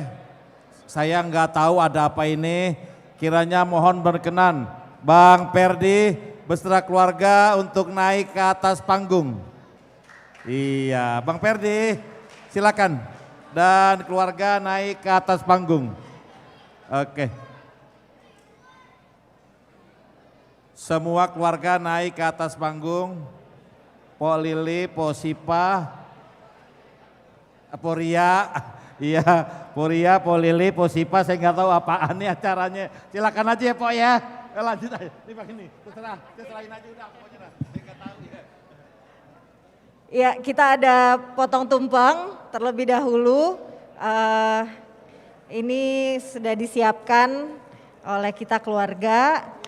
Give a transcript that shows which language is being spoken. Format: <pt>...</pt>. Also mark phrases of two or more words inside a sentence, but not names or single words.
<id>Saya nggak tahu ada apa ini. Kiranya mohon berkenan Bang Perdi beserta keluarga untuk naik ke atas panggung. Iya, Bang Perdi silakan dan keluarga naik ke atas panggung. Oke. Semua keluarga naik ke atas panggung. Po Lili, Po Sipa, Po Ria, iya, Po Ria, Po Lili, Po Sipa, saya nggak tahu apaan nih acaranya. Silakan aja ya Po ya. Lanjut aja, ini pakai ini, serahin aja udah, pokoknya dah. Saya nggak tahu ya. Ya, kita ada potong tumpeng terlebih dahulu. Ini sudah disiapkan oleh kita keluarga.</id>